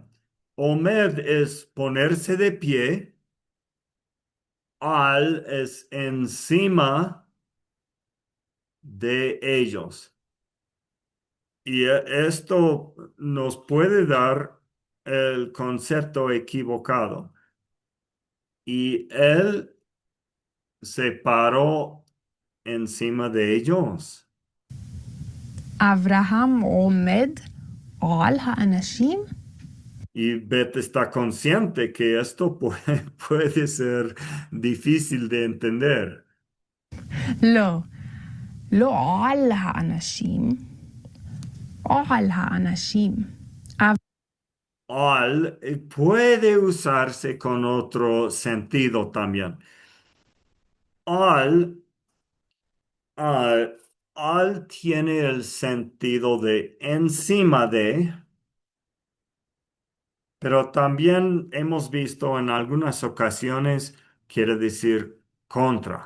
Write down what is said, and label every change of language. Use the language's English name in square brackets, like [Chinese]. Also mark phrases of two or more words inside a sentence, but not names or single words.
[Spanish] Omed es ponerse de pie, al es encima de ellos. Y esto nos puede dar el concepto equivocado. Y él se paró encima de ellos. [Hebrew] אברהם עומד על האנשים? [Spanish] Y Beth está consciente que esto puede ser difícil de entender. [Hebrew] לא, לא על האנשים, על האנשים. [Spanish] Al puede usarse con otro sentido también. Al Ah, al tiene el sentido de encima de, pero también hemos visto en algunas ocasiones quiere decir contra.